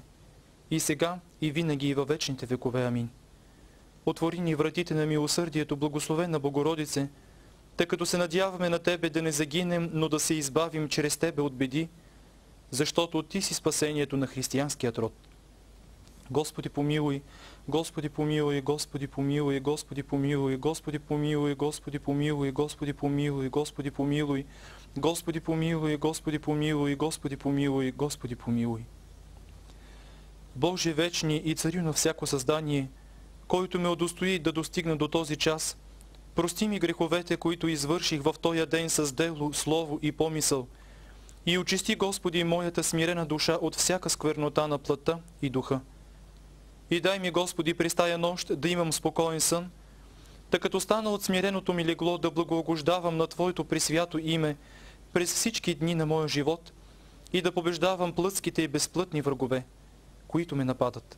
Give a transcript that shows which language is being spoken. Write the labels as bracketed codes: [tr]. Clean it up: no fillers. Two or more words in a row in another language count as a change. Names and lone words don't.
[bg] И сега, и винаги, и във вечните векове. Амин. Отвори ни вратите на милосърдието, благословена Богородице, тъй като се надяваме на Тебе да не загинем, но да се избавим чрез Тебе от беди, защото Ти си спасението на християнският род. Господи помилуй, Господи помилуй, Господи помилуй, Господи помилуй, Господи помилуй, Господи помилуй, Господи помилуй, Господи помилуй, Господи помилуй, Господи помилуй, Господи помилуй, Господи помилуй. Боже вечни и Царю на всяко създание, който ме удостои да достигна до този час, прости ми греховете, които извърших в този ден с дело, слово и помисъл, и очисти, Господи, моята смирена душа от всяка сквернота на плътта и духа. И дай ми, Господи, през тая нощ да имам спокоен сън, тъй като стана от смиреното ми легло да благоугождавам на Твоето пресвято име през всички дни на моя живот и да побеждавам плътските и безплътни врагове, които ме нападат.